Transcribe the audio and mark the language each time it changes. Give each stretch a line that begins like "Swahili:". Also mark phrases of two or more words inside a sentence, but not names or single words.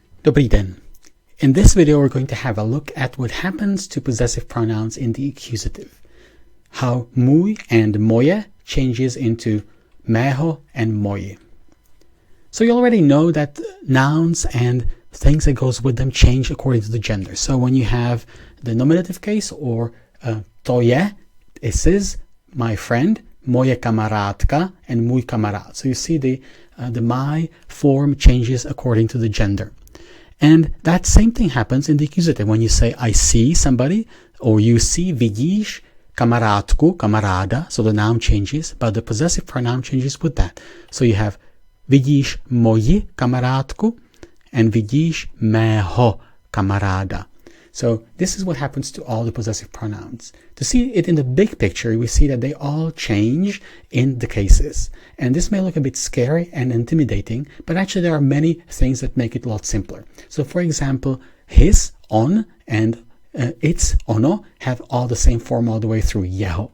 Czech: Dobrý den.
English: In this video, we're going to have a look at what happens to possessive pronouns in the accusative. How můj and moje changes into mého and moje. So you already know that nouns and things that goes with them change according to the gender. So when you have the nominative case or
Czech: to je,
English: this is my friend,
Czech: moje kamarádka, and můj kamarád.
English: So you see the my form changes according to the gender. And that same thing happens in the accusative. When you say I see somebody, or you see,
Czech: vidíš kamarádku, kamaráda,
English: so the noun changes, but the possessive pronoun changes with that. So you have
Czech: vidíš moji kamarádku
English: and
Czech: vidíš mého kamaráda.
English: So this is what happens to all the possessive pronouns. To see it in the big picture, we see that they all change in the cases. And this may look a bit scary and intimidating, but actually there are many things that make it a lot simpler. So for example, his, on, and its, ono, have all the same form all the way through, jeho.